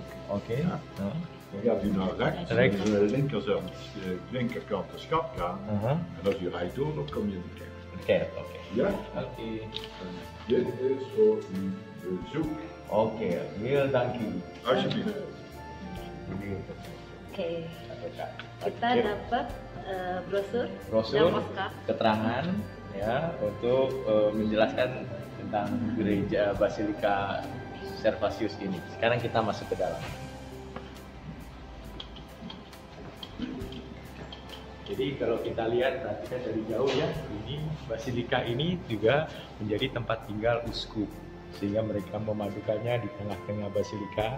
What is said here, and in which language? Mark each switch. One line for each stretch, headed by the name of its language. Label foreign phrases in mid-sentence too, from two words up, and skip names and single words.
Dutch: Oké. Ja. Dan gaat u naar rechts, Rechts. aan de linkerkant de schatkamer. En als u rijdt door, dan kom je in de kerk. De kerk, oké. Ja? Oké. Dit is voor uw bezoek. Oké, heel dank u. Alsjeblieft.
Indonesian: Oke. Kita dapat brosur keterangan ya untuk menjelaskan tentang gereja Basilika Servatius ini. Sekarang kita masuk ke dalam. Jadi kalau kita lihat perhatikan dari jauh ya, ini Basilika ini juga menjadi tempat tinggal uskup, sehingga mereka memadukannya di tengah-tengah Basilika.